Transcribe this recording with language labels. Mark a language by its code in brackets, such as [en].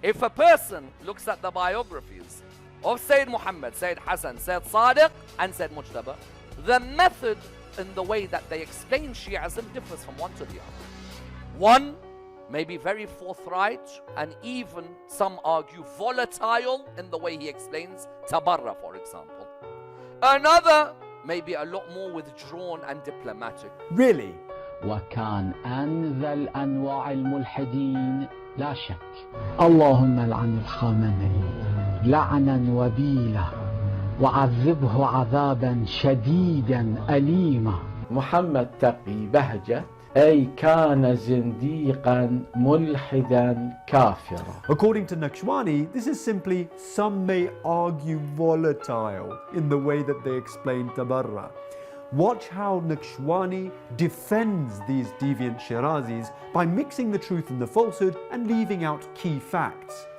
[en] If a person looks at the biographies of Sayyid Muhammad, Sayyid Hassan, Sayyid Sadiq and Sayyid Mujtaba, the method in the way that they explain Shi'ism differs from one to the other. One may be very forthright and even, some argue, volatile in the way he explains Tabarra, for example. Another may be a lot more withdrawn and diplomatic. Really? [ar] وكان أنذل أنواع الملحدين لا شك. اللهم لعن الخامنئي لعنا وبيلا وعذبه عذابا شديدا أليما. محمد تقي بهجت أي كان زنديقا ملحدا كافرا. [en] According to Nakshawani, this is simply, some may argue, volatile in the way that they explain Tabarra. Watch how Nakshawani defends these deviant Shirazis by mixing the truth and the falsehood and leaving out key facts.